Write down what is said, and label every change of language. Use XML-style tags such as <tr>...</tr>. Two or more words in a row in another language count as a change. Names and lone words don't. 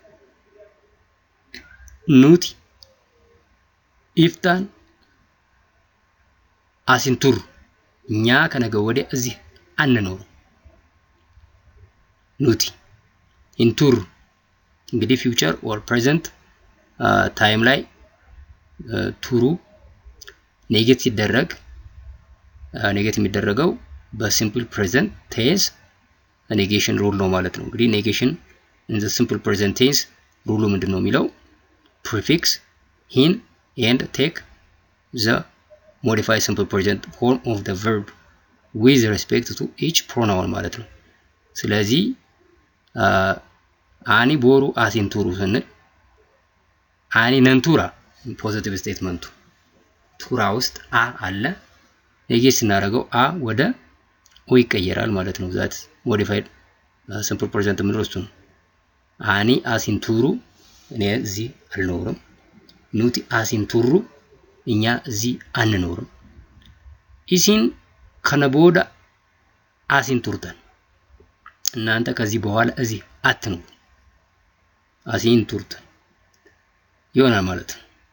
<om>ኑቲ ኢፍታን አሲንቱሩ</om> <am>እኛ ከነገ ወዲያ እዚህ አንኖርም</am> <om>ኑቲ ኢንቱሩ</om> <am>እንግዲህ</am> <en>future or present ታይም</en> <am>ላይ ቱሩ ኔጌት ሲደረግ ኔጌት የሚደረገው</am> <en>simple present tense negation rule</en> <am>ነው ማለት ነው እንግዲህ</am> <en>negation in the simple present tense</en> <am>ሩሉ ምንድነው የሚለው</am> <en>prefix hin and take the modified simple present form of the verb with respect to each pronoun</en> <am>ማለት ነው ስለዚህ</am> <om>አኒ ቦሩ አሲንቱሩ</om> <am>ስንል</am> <om>አኒ ነንቱራ</om> <en>positive statement</en> <am>ቱራ ውስጥ አ አለ ኔጌት ስናደርገው አ ወደ ኦ ይቀየራል ማለት ነው</am> <en>that modified simple present</en> <am>ምንድነው እሱ</am> <om>አኒ አሲንቱሩ</om> <am>እኔ እዚህ አልኖርም</am> <om>ኑቲ አሲንቱሩ</om> <am>እኛ እዚህ አንኖርም</am> <om>ኢሲን ከነቦዳ አሲንቱርተን</om> <am>እናንተ ከዚህ በኋላ እዚህ አትኖሩ አሲንቱርተን ይሆናል ማለት ነው</am>